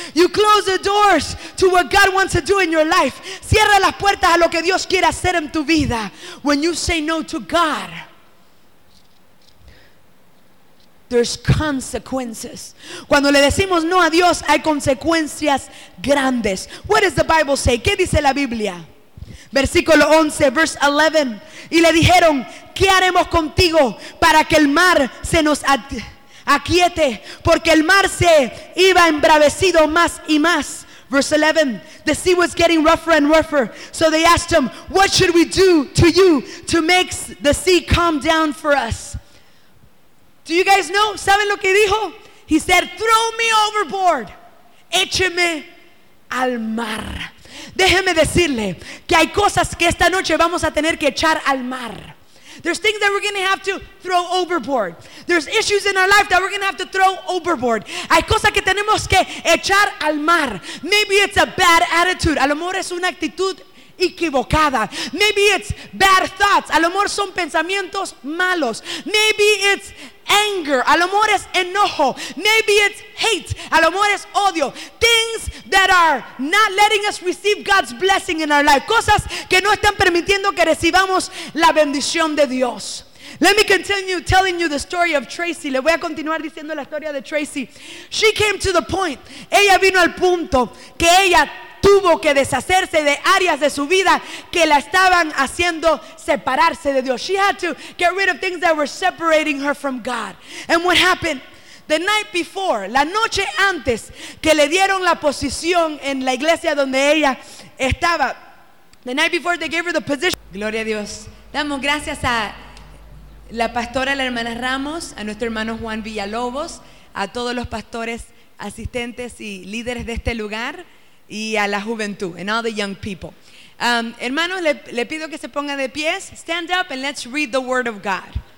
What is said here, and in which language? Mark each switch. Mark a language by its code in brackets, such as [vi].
[en] You close the doors to what God wants to do in your life. [es] Cierra las puertas a lo que Dios quiere hacer en tu vida. [en] When you say no to God, there's consequences. [es] Cuando le decimos no a Dios, hay consecuencias grandes. [en] What does the Bible say? [es] ¿Qué dice la Biblia? Versículo 11, [en] verse 11. [es] Y le dijeron, ¿qué haremos contigo para que el mar se nos aquiete? Porque el mar se iba embravecido más y más. [en] Verse 11, the sea was getting rougher and rougher. So they asked him, what should we do to you to make the sea calm down for us? Do you guys know? [es] ¿Saben lo que dijo? [en] He said, throw me overboard. [es] Écheme al mar. Déjeme decirle que hay cosas que esta noche vamos a tener que echar al mar. [en] There's things that we're going to have to throw overboard. There's issues in our life that we're going to have to throw overboard. [es] Hay cosas que tenemos que echar al mar. [en] Maybe it's a bad attitude. [es] A lo mejor es una actitud equivocada. [en] Maybe it's bad thoughts. [es] A lo mejor son pensamientos malos. [en] Maybe it's anger. [es] A lo mejor es enojo. [en] Maybe it's hate. [es] A lo mejor es odio. [en] Things that are not letting us receive God's blessing in our life. [es] Cosas que no están permitiendo que recibamos la bendición de Dios. [en] Let me continue telling you the story of Tracy. [es] Le voy a continuar diciendo la historia de Tracy. [en] She came to the point. [es] Ella vino al punto que ella tuvo que deshacerse de áreas de su vida que la estaban haciendo separarse de Dios. [en] She had to get rid of things that were separating her from God. And what happened? The night before, [es] la noche antes que le dieron la posición en la iglesia donde ella estaba. [en] The night before they gave her the position. [es] Gloria a Dios. Damos gracias a la pastora, la hermana Ramos, a nuestro hermano Juan Villalobos, a todos los pastores, asistentes y líderes de este lugar. Y a la juventud, [en] and all the young people. [es] Hermanos, le pido que se ponga de pies. [en] Stand up and let's read the word of God.